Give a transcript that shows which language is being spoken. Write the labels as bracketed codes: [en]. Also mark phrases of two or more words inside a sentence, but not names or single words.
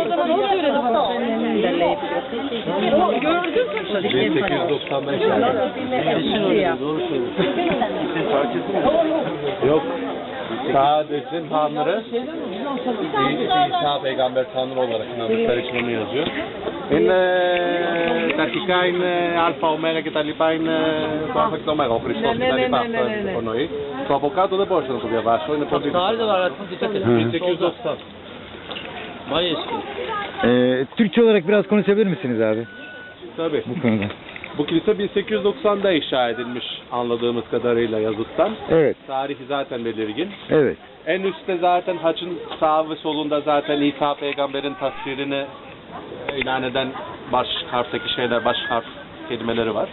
[tr] O zaman o söyledi bana. O gördün mü? 1895 Doğru Yok. Sadece Tanrı İsa peygamber Tanrı olarak inandıkları için onu yazıyor. [el] Τα αρχικά είναι αλφα, ωμέγα και τα λοιπά είναι το αλφα και το ωμέγα, ο Χριστός και τα λοιπά, αυτό εννοεί. Το από κάτω δεν μπορούσα να το διαβάσω, είναι πολύ δύσκολο. 1890. [tr] Vay eski. Türkçe olarak biraz konuşabilir misiniz abi Tabii. bu konuda? Bu kilise 1890'da inşa edilmiş anladığımız kadarıyla yazıttan. Evet, Tarihi zaten belirgin. evet. En üstte zaten haçın sağ ve solunda zaten İsa peygamberin tasvirini ilan eden baş harfteki şeyler, baş harf kelimeleri var.